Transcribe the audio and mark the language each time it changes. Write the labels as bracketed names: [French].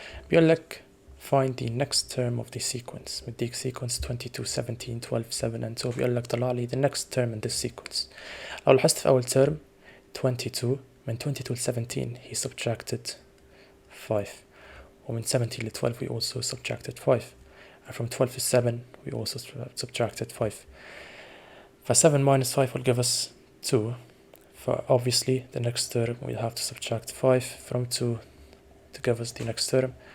[Arabic] بيقول لك [English] find the next term of the sequence. [Arabic] مديك [English] sequence 22, 17, 12, 7 and so [Arabic] بيقول لك طلع لي [English] the next term in this sequence. [Arabic] لو لاحظت في أول term 22, من 22 ل 17 [English] he subtracted [Arabic] 5. ومن [English] 17 [Arabic] ل [English] 12 we also subtracted 5. And from 12 to 7 we also subtracted 5. 7 minus 5 will give us 2. Obviously the next term we'll have to subtract 5 from 2 to give us the next term.